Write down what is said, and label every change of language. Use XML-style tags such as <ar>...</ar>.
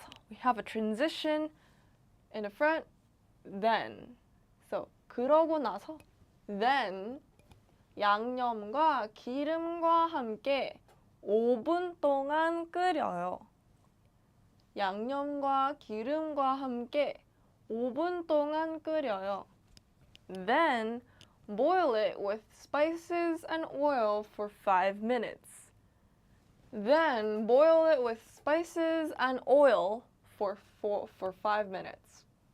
<en>We have a transition in the front, then.</en> <ko>So, 그러고 나서, then 양념과 기름과 함께 5분 동안 끓여요. 양념과 기름과 함께 5분 동안 끓여요.</ko> <en>Then boil it with spices and oil for 5 minutes. Then boil it with spices and oil for 5 minutes.</en>